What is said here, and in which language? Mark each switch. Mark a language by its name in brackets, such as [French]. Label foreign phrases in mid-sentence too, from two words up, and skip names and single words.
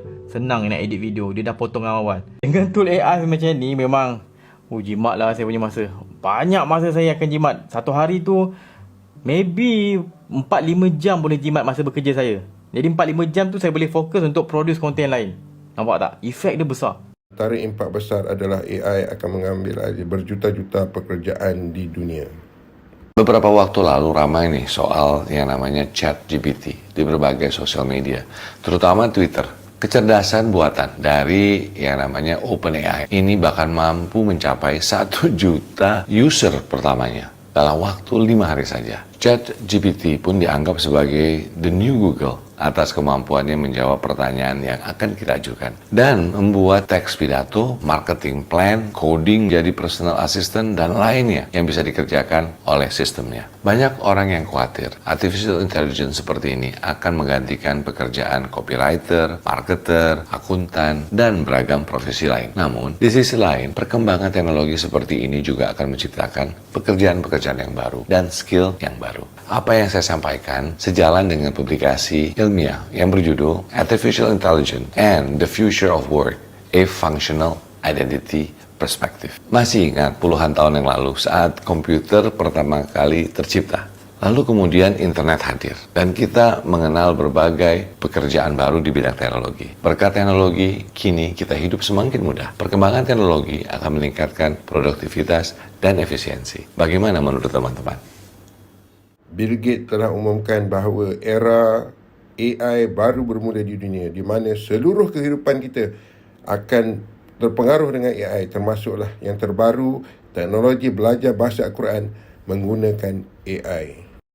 [Malay] Senang nak edit video, dia dah potong awal. Dengan tool AI macam ni memang jimat lah saya punya masa. Banyak masa saya akan jimat. Satu hari tu maybe 4-5 jam boleh jimat masa bekerja saya. Jadi 4-5 jam tu saya boleh fokus untuk produce konten lain. Nampak tak? Efek dia besar. Antara impak besar adalah AI akan mengambil alih berjuta-juta pekerjaan di dunia. [Indonesian] Beberapa waktu lalu ramai nih soal yang namanya ChatGPT di berbagai sosial media, terutama Twitter. Kecerdasan buatan dari yang namanya OpenAI ini bahkan mampu mencapai 1 juta user pertamanya dalam waktu 5 hari saja. ChatGPT pun dianggap sebagai [English] the new Google [Indonesian] atas kemampuannya menjawab pertanyaan yang akan kita ajukan dan membuat teks pidato, [English] marketing plan, [Indonesian] coding jadi personal assistant dan lainnya yang bisa dikerjakan oleh sistemnya. Banyak orang yang khawatir [English] artificial intelligence [Indonesian] seperti ini akan menggantikan pekerjaan copywriter, marketer, akuntan, dan beragam profesi lain. Namun, di sisi lain, perkembangan teknologi seperti ini juga akan menciptakan pekerjaan-pekerjaan yang baru dan skill yang baru. Apa yang saya sampaikan sejalan dengan publikasi ilmiah yang berjudul Artificial Intelligence and the Future of Work, a Functional Identity Perspective. Masih ingat puluhan tahun yang lalu saat komputer pertama kali tercipta? Lalu kemudian internet hadir dan kita mengenal berbagai pekerjaan baru di bidang teknologi. Berkat teknologi, kini kita hidup semakin mudah. Perkembangan teknologi akan meningkatkan produktivitas dan efisiensi. Bagaimana menurut teman-teman? [Malay] Bill Gates telah umumkan bahawa era AI baru bermula di dunia, di mana seluruh kehidupan kita akan terpengaruh dengan AI, termasuklah yang terbaru, teknologi belajar bahasa Al-Quran menggunakan AI.